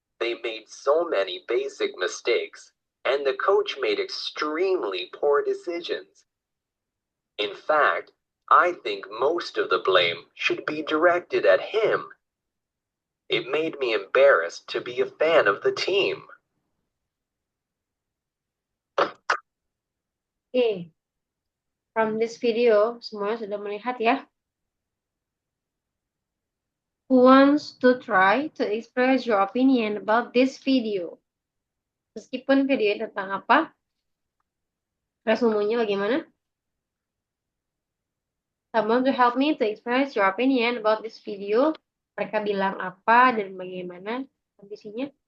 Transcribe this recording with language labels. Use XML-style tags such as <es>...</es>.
<en>They made so many basic mistakes, and the coach made extremely poor decisions. In fact, I think most of the blame should be directed at him. It made me embarrassed to be a fan of the team.</en> <id>Oke,</id> <en>from this video,</en> <id>semuanya sudah melihat ya.</id> <en>Who wants to try to express your opinion about this video?</en> <id>Meskipun video ini tentang apa, resumenya bagaimana?</id> <en>Someone to help me to express your opinion about this video.</en> <id>Mereka bilang apa dan bagaimana kondisinya?</id>